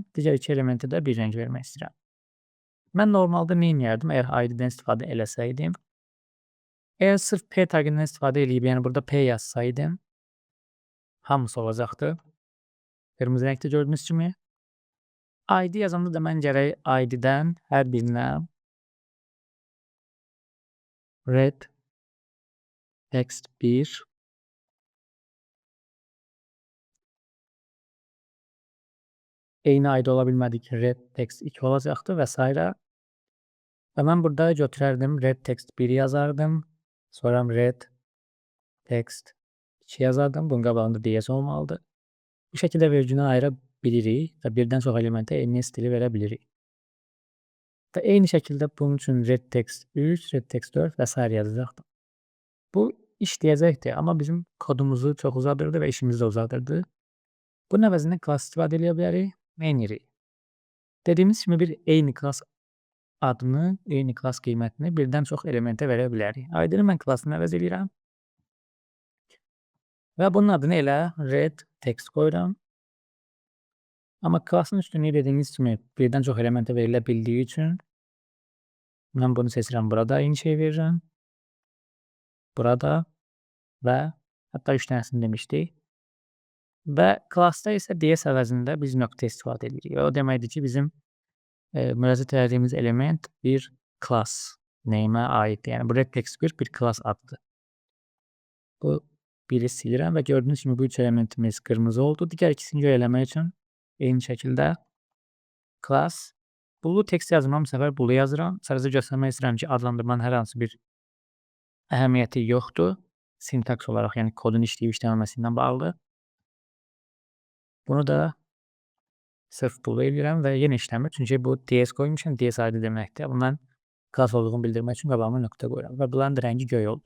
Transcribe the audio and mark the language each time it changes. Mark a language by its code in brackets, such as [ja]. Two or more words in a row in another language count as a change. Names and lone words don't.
[az] Digər 2 elementə də bir rəng vermək istəyirəm. Mən normalda nə edərdim əgər ID-dən istifadə eləsəydim? Əgər sırf P taqından istifadə eləyib, yəni burada P yazsaydım, hamısı olacaqdı. Qırmızı rəngdə gördüyünüz kimi. ID yazanda da mən gərək ID-dən hər birinə red text 1 eyni ID ola bilmədi ki, red text 2 olacaqdı və s. Və mən burada götürərdim, red text 1 yazardım, sonra red text 2 yazardım. Bunun qabağında DS olmalıdır. Bu şəkildə vergünü ayıra bilirik və birdən çox elementə eyni stili verə bilirik. Və eyni şəkildə bunun üçün red text 3, red text 4 və s. yazacaqdım. Bu işləyəcəkdir, amma bizim kodumuzu çox uzadırdı və işimizi də uzadırdı. Bunun əvəzində class istifadə edə bilərik. Nə edirik? Dediyimiz kimi bir eyni class adını, eyni class qiymətini birdən çox elementə verə bilərik. ID-ni mən classını əvəz edirəm. Və bunun adını elə red text qoyuram. Amma classın üstünlüyü dediyimiz kimi birdən çox elementə verilə bildiyi üçün mən bunu seçirəm. Burada eyni şey verirəm. Burada və hətta 3 dənəsini demişdik. Və classda isə DS əvəzində biz nöqtə istifadə edirik. O deməkdir ki, bizim müraciət etdiyimiz element bir [en] class name'ə [az] aiddir. Yəni bu red text bir class adıdır. Bu biri silirəm və gördüyünüz kimi bu 3 elementimiz qırmızı oldu. Digər ikisini göy eləmək üçün eyni şəkildə class blue text yazmam, bu səfər blue yazıram. Sadəcə göstərmək istəyirəm ki, adlandırmanın hər hansı bir əhəmiyyəti yoxdur. Sintaks olaraq, yəni kodun işləyib işləməməsi ilə bağlı. Bunu da sırf blue edirəm və yenə işləmir. Çünki bu DS qoymuşam, DS ID deməkdir. Bunu mən class olduğunu bildirmək üçün qabağıma nöqtə qoyuram və bunların da rəngi göy oldu.